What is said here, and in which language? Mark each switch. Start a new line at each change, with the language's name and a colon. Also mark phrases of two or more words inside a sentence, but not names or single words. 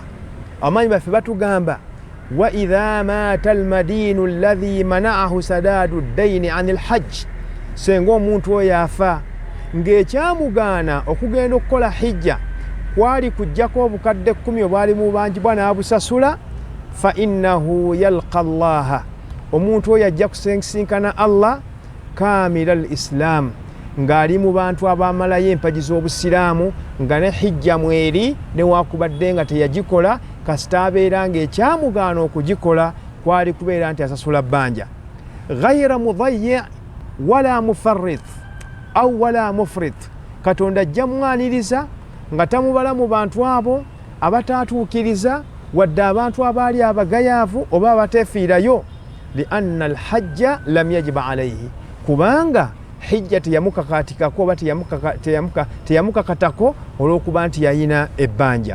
Ganda: Abamanyi baffe batugamba
Arabic: وإذا مات المدين الذي منعه سداد الدين عن الحج,
Ganda: senga omuntu oyo afa ng'ekyamugaana okugenda okukola hijja kwali kujjako obukadde 10 obwali mubanjibwa n'abusasula,
Arabic: فإنه يلقى الله,
Ganda: omuntu oyo ajja kusinkana Allah
Arabic: كامل الإسلام,
Ganda: ng'ali mu bantu abaamalayo empagi z'obusiraamu, nga ne hijja mweri newakubadde nga teyagikola, kasita abeera ng'ekyamugaana okugikola kwali kubeera nti asasula bbanja.
Arabic: غير مضيع ولا مفرط أو ولا مفرط,
Ganda: Katonda ajja mwaniriza nga tamubala mu bantu abo abatatuukiriza wadde abantu abaali abagayaavu oba abateefiirayo,
Arabic: لأن الحج لم يجب عليه,
Ganda: kubanga hijja teyamukakatikako oba teyamukakatako olw'okuba nti yalina ebbanja.